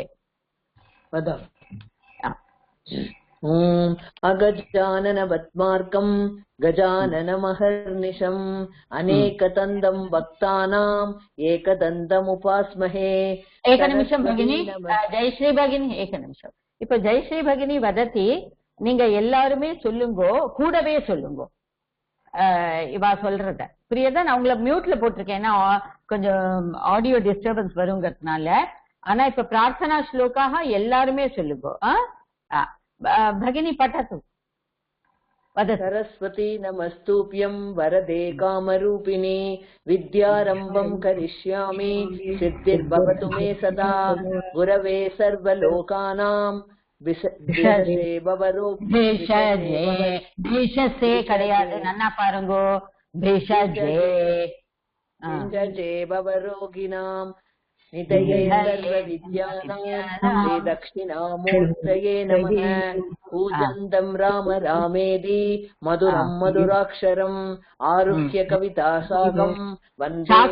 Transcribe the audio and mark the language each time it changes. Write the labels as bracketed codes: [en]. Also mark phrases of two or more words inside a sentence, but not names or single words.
[sa] वदामि. ॐ अगजाननवत्मार्कं गजाननमहर्निशम् अनेकदन्तं भक्तानाम् एकदन्तमुपास्महे. एकनिमिषं भगिनी, जयश्री भगिनी एकनिमिषம். [ta] இப்ப ஜெயஸ்ரீ [sa] भगिनी वदति [ta] நீங்க எல்லாருமே சொல்லுங்கோ, கூடவே சொல்லுங்கோ இவா சொல்றத. புரியுதா? நான் உங்களை மியூட்ல போட்டிருக்கேன், ஏன்னா கொஞ்சம் [en] audio disturbance [ta] வருங்கிறதுனால. ஆனா இப்ப பிரார்த்தனா ஸ்லோகாக எல்லாருமே சொல்லுங்கோ. [sa] भगिनी पठतु. सरस्वती नमस्तुभ्यं वरदे कामरूपिणी विद्यारम्भं करिष्यामि सिद्धिर्भवतु मे सदा गुरवे सर्वलोकानां भेषजे [ta] கிடையாது, நன்னா பாருங்கோ. [sa] भेषजे भवरोगिणां निधये सर्वविद्यानां श्रीदक्षिणामूर्तये नमः. पूजन्तं राम रामेति मधुरं मधुराक्षरम् आरुह्य कविताशाकं वन्दे